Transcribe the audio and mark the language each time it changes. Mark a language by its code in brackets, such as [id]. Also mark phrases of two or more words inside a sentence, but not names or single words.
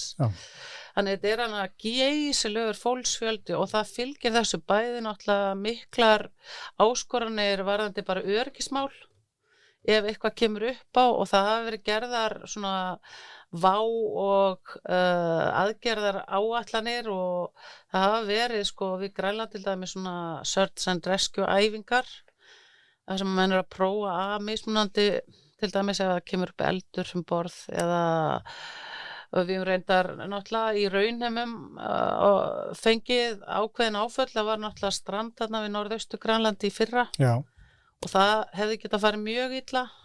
[is] Þannig þetta er hann að geysilegur fólksfjöldi og það fylgir þessu bæði náttúrulega miklar áskoranir varðandi bara öryggismál ef eitthvað kemur upp á og það hafa verið gerðar svona vá og aðgerðar áætlanir og það hafa verið sko við Grænland til dæmis svona [en] search and rescue [is] æfingar þar sem menn að prófa að mismunandi til dæmis ef það kemur upp eldur borð eða við reyndar náttúrulega í raunheimum fengið ákveðin áföll, það var náttúrulega strand þarna við norðaustu Grænlandi í fyrra og það hefði getað farið mjög illa